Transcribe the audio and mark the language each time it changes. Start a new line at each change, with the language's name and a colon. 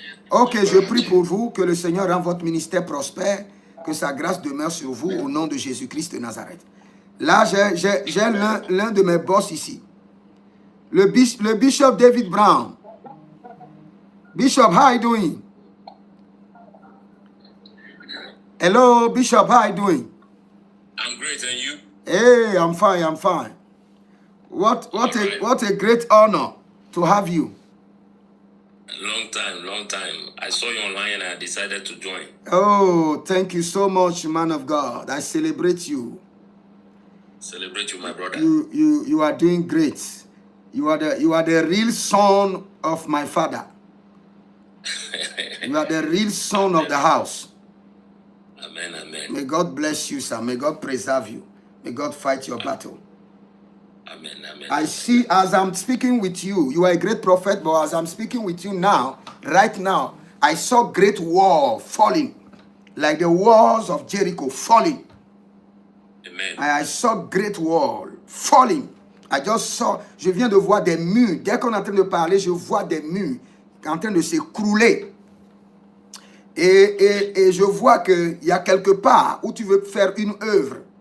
French: Ok, je prie pour vous que le Seigneur rende votre ministère prospère, que sa grâce demeure sur vous au nom de Jésus-Christ de Nazareth. Là, j'ai l'un de mes boss ici. Le bishop David Brown.
English: Bishop, how are you doing? Hello, Bishop, how are you doing? I'm great, and you? Hey, I'm fine. What a great honor to have you. Long time. I saw you online and I decided to join. Oh, thank you so much, man of God. I celebrate you. Celebrate you, my brother. You are doing great. You are the real son of my father. You are the real son of the house. Amen. May God bless you, sir. May God preserve you. May God fight your battle. Amen. I see, as I'm speaking with you, you are a great prophet, but as I'm speaking with you now, right now, I saw great wall falling, like the walls of Jericho falling. Amen. I saw great wall falling.
French: Je viens de voir des murs. Dès qu'on est en train de parler, je vois des murs en train de s'écrouler. Et je vois qu'il y a quelque part où tu veux faire une œuvre.